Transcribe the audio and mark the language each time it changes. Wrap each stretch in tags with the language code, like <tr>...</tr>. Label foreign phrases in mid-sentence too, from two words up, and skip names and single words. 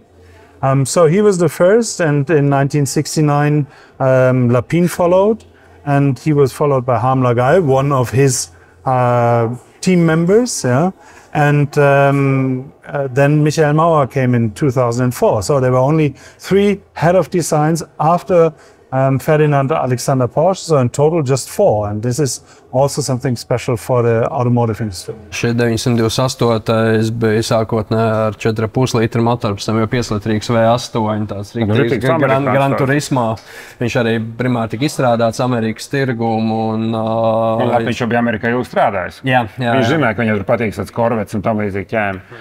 <en>So he was the first, and in 1969 Lapine followed, and he was followed by Harm Lagaay, one of his team members. Yeah. And then Michael Mauer came in 2004. So there were only 3 head of designs after Ferdinand Alexander Porsche, so in total just 4. And this is also something special for the automotive industry.</en> <lv>Šī 928. bija sākotnēji ar 4,5 litru motoru, pēc tam jau 5-litrīgs V8, tāds rīktīgs Gran Turismo. Viņš arī primāri tika izstrādāts Amerikas tirgumu. Un viņš jau bija Amerikā jau strādājis. Jā. Viņš zināja, ka viņam tur patīk tāds korvets un tam līdzīgi ķēmi.</lv>